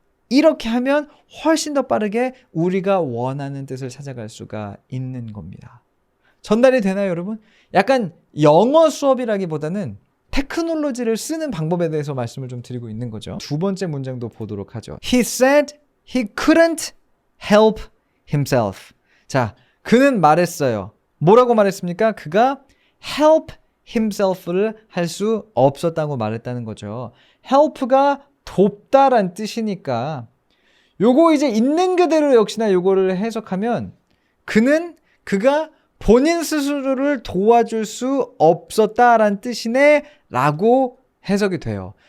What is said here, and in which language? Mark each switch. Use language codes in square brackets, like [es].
[ko] 이렇게 하면 훨씬 더 빠르게 우리가 원하는 뜻을 찾아갈 수가 있는 겁니다. 전달이 되나요, 여러분? 약간 영어 수업이라기보다는 테크놀로지를 쓰는 방법에 대해서 말씀을 좀 드리고 있는 거죠. 두 번째 문장도 보도록 하죠. [en] He said he couldn't help himself. [ko] 자, 그는 말했어요. 뭐라고 말했습니까? 그가 [en] help himself [ko] 를 할 수 없었다고 말했다는 거죠. help가 돕다란 뜻이니까 요거 이제 있는 그대로 역시나 요거를 해석하면 그가 본인 스스로를 도와줄 수 없었다란 뜻이네 라고 해석이 돼요.